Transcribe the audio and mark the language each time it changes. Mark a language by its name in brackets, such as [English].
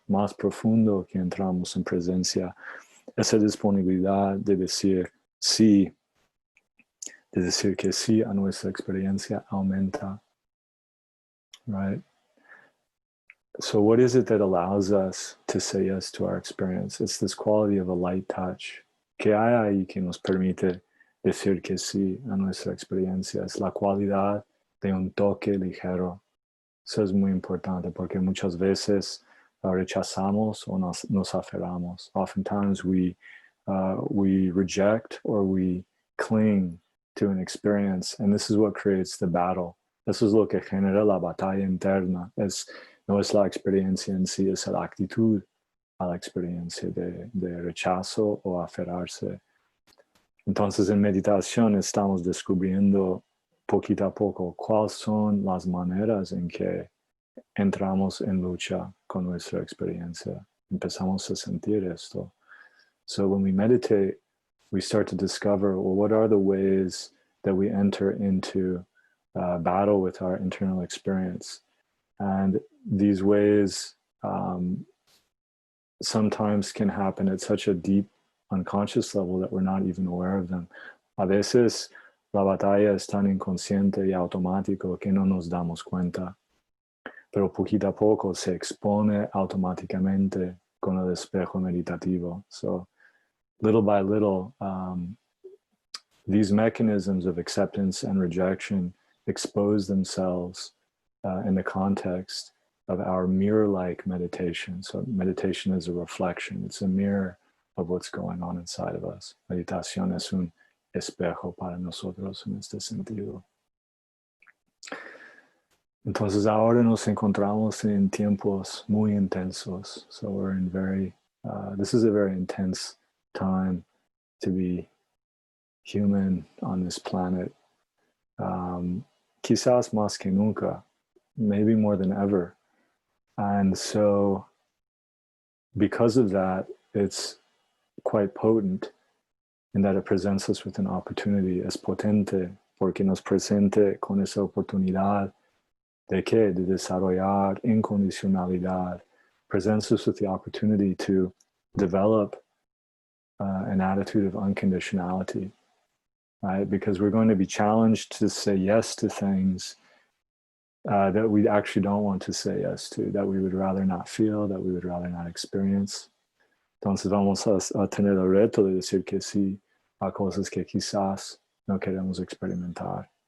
[Spanish] Más profundo que entramos en presencia, esa disponibilidad de decir sí, de decir que sí a nuestra experiencia aumenta, [English] right? So what is it that allows us to say yes to our experience? It's this quality of a light touch. [Spanish] ¿Qué hay ahí que nos permite decir que sí a nuestra experiencia? Es la cualidad de un toque ligero. Eso es muy importante porque muchas veces rechazamos o nos aferramos. [English] Oftentimes we reject or we cling to an experience, and this is what creates the battle. [Spanish] Eso es lo que genera la batalla interna. No es la experiencia en sí, es la actitud a la experiencia de rechazo o aferrarse. Entonces en meditación estamos descubriendo poquito a poco cuáles son las maneras en que entramos en lucha con nuestra experiencia. Empezamos a sentir esto. [English] So when we meditate, we start to discover, well, what are the ways that we enter into battle with our internal experience? And these ways sometimes can happen at such a deep unconscious level that we're not even aware of them. [Spanish] A veces la batalla es tan inconsciente y automático que no nos damos cuenta, pero poquito a poco se expone automáticamente con el espejo meditativo. [English] So little by little, these mechanisms of acceptance and rejection expose themselves in the context of our mirror-like meditation. So meditation is a reflection. It's a mirror of what's going on inside of us. [Spanish] Meditación es un espejo para nosotros en este sentido. Entonces ahora nos encontramos en tiempos muy intensos. [English] So we're in this is a very intense time to be human on this planet. [Spanish] Quizás más que nunca, [English] maybe more than ever. And so because of that, it's quite potent in that it presents us with an opportunity. [Spanish] Es potente porque nos presente con esa oportunidad de qué? De desarrollar incondicionalidad. [English] Presents us with the opportunity to develop an attitude of unconditionality, right? Because we're going to be challenged to say yes to things that we actually don't want to say yes to, that we would rather not feel, that we would rather not experience. [Spanish] Entonces vamos a tener el reto de decir que sí a cosas que quizás no queremos experimentar.